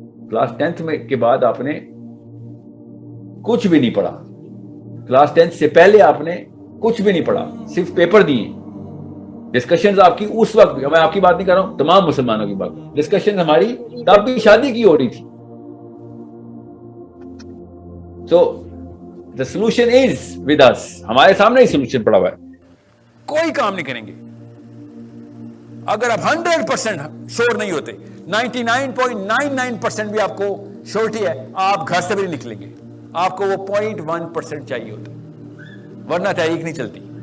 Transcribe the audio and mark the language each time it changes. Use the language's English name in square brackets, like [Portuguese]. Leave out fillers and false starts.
[Urdu] Class 10th میں کے بعد آپ نے کچھ بھی نہیں پڑھا. کلاس 10th سے پہلے آپ نے کچھ بھی نہیں پڑھا, صرف پیپر دیے. ڈسکشنز آپ کی اس وقت, میں آپ کی بات نہیں کر رہا ہوں, تمام مسلمانوں کی بات, ڈسکشن ہماری تب بھی شادی کی ہو رہی تھی. [English] So the solution is with us. [Urdu] ہمارے سامنے ہی سولوشن پڑا ہوا ہے. کوئی کام نہیں کریں گے اگر آپ 100% شور نہیں ہوتے. 99.99% بھی آپ کو شورٹی ہے, آپ گھر سے بھی نہیں نکلیں گے. آپ کو وہ 0.1% چاہیے ہوتا, ورنہ تحریک نہیں چلتی.